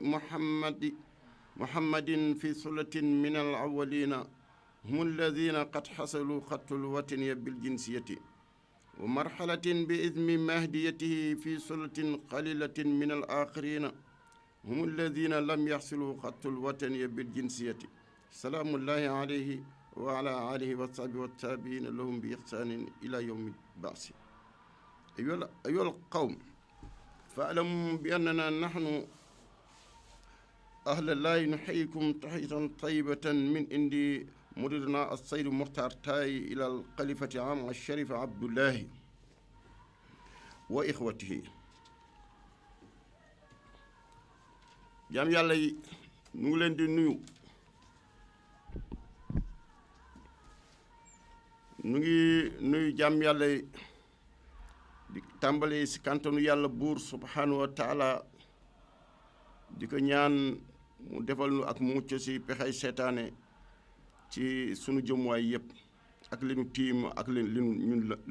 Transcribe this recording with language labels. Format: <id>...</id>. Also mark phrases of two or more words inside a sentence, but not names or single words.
<ar>محمد في ثلة من الأولين هم الذين قد حصلوا خط الوطن بالجنسية ومرحلة بإذن مهديته في ثلة قليلة من الآخرين هم الذين لم يحصلوا خط الوطن بالجنسية سلام الله عليه وعلى آله وصحبه والتابعين لهم بإحسان إلى يوم البعث أيها القوم فاعلموا بأننا نحن أهل الله نحييكم تحية طيبة من عند مديرنا السيد مختار تاي إلى الخليفة عام الشريف عبد الله</ar> <wo>وإخوته jaam yàlla yi ñu ngi leen di nuyu ñu ngi nuyu jaam yàlla yi di tàmbali si kantanu yàlla buur</wo> <ar>سبحانه وتعالى</ar> <wo>di ko ñaan mu defal nu ak mucc si pexey seetaane ci sunu jëmuwaay yëpp ak li nu tiim ak li ñun la</wo>